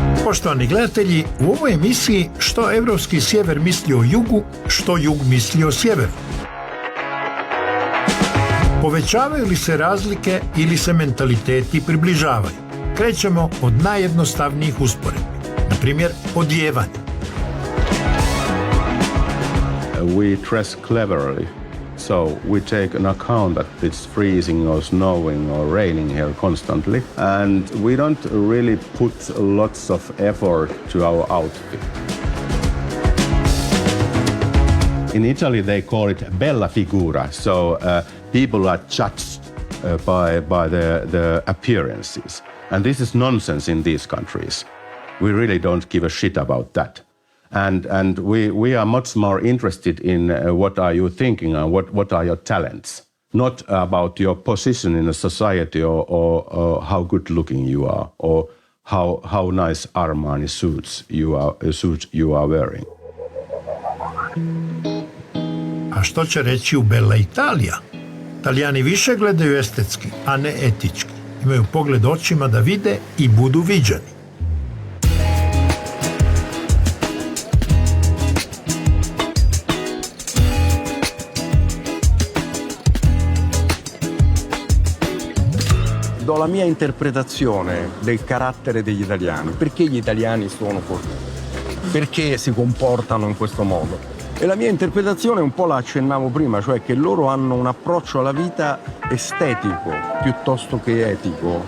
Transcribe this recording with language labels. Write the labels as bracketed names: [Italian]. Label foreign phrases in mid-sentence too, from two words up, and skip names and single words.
[Croatian] Poštovani gledatelji, u ovoj emisiji što evropski sjever misli o jugu, što jug misli o sjeveru. Povećavaju li se razlike ili se mentaliteti približavaju? Krećemo od najjednostavnijih usporedbi, na primjer odijevanje. [English] We dress cleverly, so we take an account that it's freezing or snowing or raining here constantly, and we don't really put lots of effort to our outfit. In Italy they call it [Italian] bella figura, [English] so people are judged by the appearances. And this is nonsense in these countries. We really don't give a shit about that. And we are much more interested in what are you thinking and what are your talents, not about your position in a society or how good looking you are or how nice Armani suits you are wearing. [Croatian] A što će reći u Bella Italija? Talijani više gledaju estetski, a ne etički. Imaju pogled očima da vide i budu viđeni. [Italian] Do la mia interpretazione del carattere degli italiani. Perché gli italiani sono così? Perché si comportano in questo modo? E la mia interpretazione un po' la accennavo prima, cioè che loro hanno un approccio alla vita estetico piuttosto che etico.